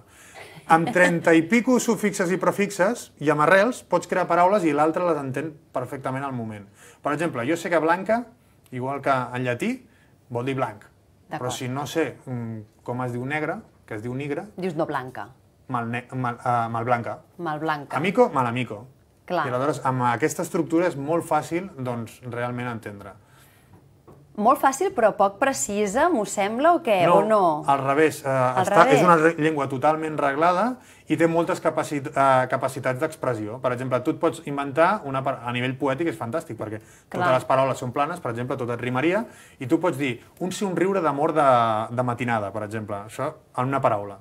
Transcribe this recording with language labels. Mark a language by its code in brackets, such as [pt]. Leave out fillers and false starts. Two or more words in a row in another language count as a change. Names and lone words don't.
[ca] Amb 30 i pico sufixes i prefixes i amb arrels pots crear paraules i l'altre les entén perfectament al moment. Per exemple, jo sé que blanca, igual que en llatí, vol dir blanc. Però si no sé com es diu negre, que es diu nigre... Dius no blanca. Malblanca. Malblanca. [eo] Amico, malamico. [ca] Clar. I aleshores, amb aquesta estructura és molt fàcil, doncs, realment entendre. Molt fàcil, però poc precisa, m'ho sembla, o què? No, o no? Al revés. És una llengua totalment reglada i té moltes capacitats d'expressió. Per exemple, tu et pots inventar, a nivell poètic és fantàstic, perquè totes les paraules són planes, per exemple, tot et rimaria, i tu pots dir un somriure d'amor de matinada, per exemple, això en una paraula.